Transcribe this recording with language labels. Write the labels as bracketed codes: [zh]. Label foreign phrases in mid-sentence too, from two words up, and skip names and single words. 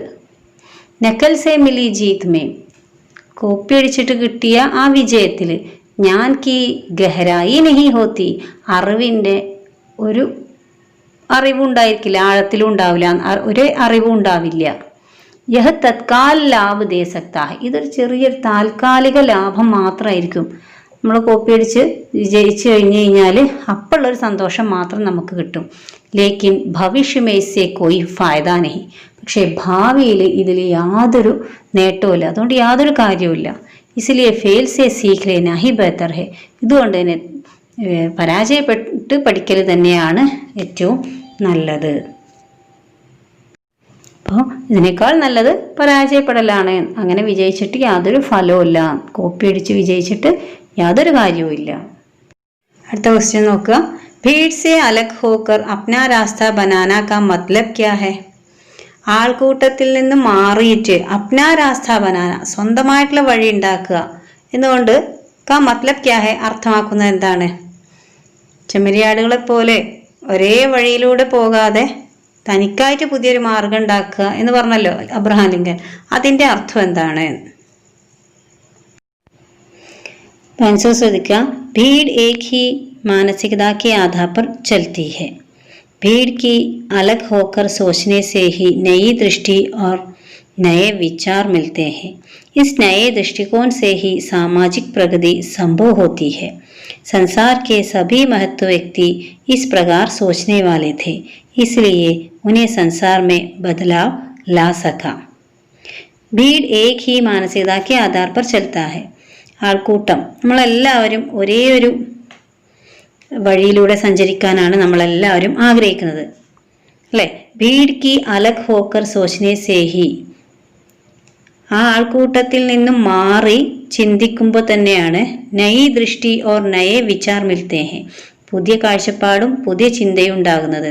[hi] नकल से मिली जीत में, [ml] കോപ്പിയടിച്ചിട്ട് കിട്ടിയ ആ വിജയത്തിൽ [hi] ज्ञान की गहराई नहीं होती, [ml] അറിവിൻ്റെ ഒരു അറിവുണ്ടായിരിക്കില്ല, ആഴത്തിലും ഉണ്ടാവില്ല, ഒരു അറിവും ഉണ്ടാവില്ല. [hi] यह तत्काल लाभ दे सकता है, [ml] ഇതൊരു ചെറിയൊരു താൽക്കാലിക ലാഭം മാത്രമായിരിക്കും. നമ്മൾ കോപ്പിയടിച്ച് വിജയിച്ചു കഴിഞ്ഞ് കഴിഞ്ഞാൽ അപ്പോഴുള്ളൊരു സന്തോഷം മാത്രം നമുക്ക് കിട്ടും. [hi] लेकिन भविष्य में इससे कोई फायदा नहीं. [ml] പക്ഷേ ഭാവിയിൽ ഇതിൽ യാതൊരു നേട്ടവുമില്ല, അതുകൊണ്ട് യാതൊരു കാര്യവുമില്ല. [hi] इसलिए फेल से सीख लेना ही बेहतर है. [ml] ഇതുകൊണ്ട് തന്നെ പരാജയപ്പെട്ട് പഠിക്കൽ തന്നെയാണ് ഏറ്റവും നല്ലത്. അപ്പോൾ ഇതിനേക്കാൾ നല്ലത് പരാജയപ്പെടലാണ്. അങ്ങനെ വിജയിച്ചിട്ട് യാതൊരു ഫലവുമില്ല, കോപ്പി അടിച്ച് വിജയിച്ചിട്ട് യാതൊരു കാര്യവുമില്ല. അടുത്ത ക്വസ്റ്റ്യൻ നോക്കുക. [hi] भीड़ से अलग होकर अपना रास्ता बनाना का मतलब क्या है? [ml] ആൾക്കൂട്ടത്തിൽ നിന്ന് മാറിയിട്ട് [hi] अपना रास्ता बनाना, [ml] സ്വന്തമായിട്ടുള്ള വഴി ഉണ്ടാക്കുക എന്നുകൊണ്ട് [hi] का मतलब क्या है, [ml] അർത്ഥമാക്കുന്നത് എന്താണ്? ചെമ്മരിയാടുകളെ പോലെ ഒരേ വഴിയിലൂടെ പോകാതെ തനിക്കായിട്ട് പുതിയൊരു മാർഗം ഉണ്ടാക്കുക എന്ന് പറഞ്ഞല്ലോ അബ്രഹാം ലിങ്കൻ. അതിന്റെ അർത്ഥം എന്താണ്? ആൻസർ ശ്രദ്ധിക്കുക. [hi] भीड़ एक ही मानसिकता के आधार पर चलती है. भीड़ की अलग होकर सोचने से ही नई दृष्टि और नए विचार मिलते हैं. इस नए दृष्टिकोण से ही सामाजिक प्रगति संभव होती है. संसार के सभी महत्व व्यक्ति इस प्रकार सोचने वाले थे, इसलिए उन्हें संसार में बदलाव ला सका. भीड़ एक ही मानसिकता के आधार पर चलता है. [ml] ആൾക്കൂട്ടം, നമ്മളെല്ലാവരും ഒരേ ഒരു വഴിയിലൂടെ സഞ്ചരിക്കാനാണ് നമ്മളെല്ലാവരും ആഗ്രഹിക്കുന്നത്, അല്ലേ? [hi] भीड़ की अलग होकर सोचने से ही, [ml] ആ ആൾക്കൂട്ടത്തിൽ നിന്നും മാറി ചിന്തിക്കുമ്പോൾ തന്നെയാണ് [hi] नई दृष्टि और नए विचार मिलते हैं, [ml] പുതിയ കാഴ്ചപ്പാടും പുതിയ ചിന്തയും ഉണ്ടാകുന്നത്.